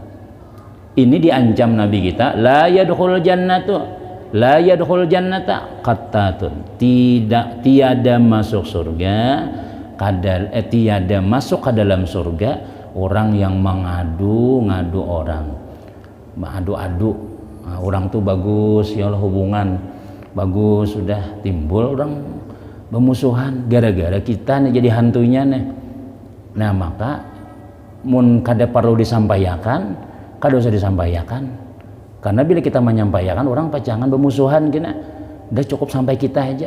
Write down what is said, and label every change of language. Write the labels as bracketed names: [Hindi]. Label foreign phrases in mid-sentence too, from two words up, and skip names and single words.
[Indonesian] Ini diancam Nabi kita, [Arabic] لا يدخل الجنة قتات, [Indonesian] tiada masuk surga tiada masuk ke dalam surga orang yang mengadu orang, adu-adu. Nah, orang tuh bagus [Arabic] يا الله, [Indonesian] hubungan bagus, sudah timbul orang bermusuhan gara-gara kita nih jadi hantunya nih. [Banjar] Nah, maka mun kada perlu disampaikan, kada usah disampaikan, karena bila kita menyampaikan orang pacangan bermusuhan kena, udah cukup sampai kita aja.